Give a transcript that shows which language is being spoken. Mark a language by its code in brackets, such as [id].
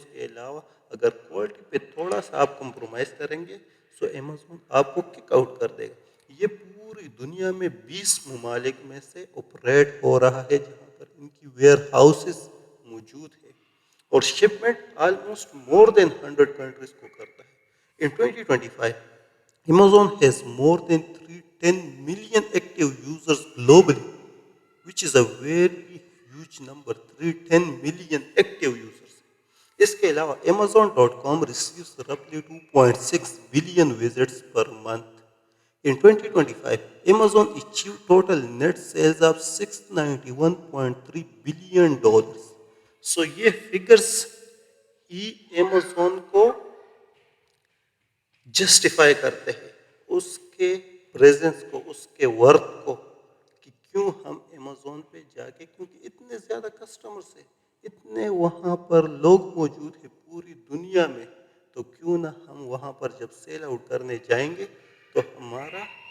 [hi] उसके अलावा अगर क्वालिटी पे थोड़ा सा आप कंप्रोमाइज़ करेंगे, सो अमेज़ॉन आपको किक आउट कर देगा। ये पूरी दुनिया में 20 ममालिक में से ऑपरेट हो रहा है, जहाँ पर इनकी वेयर हाउसेस मौजूद है और shipment almost more than 100 countries को करता है। [en] In 2025, Amazon has more than 310 million active users globally, which is a very huge number, 310 million active users. [hi] इसके अलावा [en] Amazon.com receives roughly 2.6 billion visits per month. In 2025, Amazon achieved total net sales of $691.3 billion. [hi] So ये figures ही Amazon को justify करते हैं, उसके presence को, उसके worth को, कि क्यों हम अमेज़ॉन पे जाके, क्योंकि इतने ज़्यादा कस्टमर्स हैं, इतने वहाँ पर लोग मौजूद हैं पूरी दुनिया में, तो क्यों ना हम वहाँ पर जब सेल आउट करने जाएंगे तो हमारा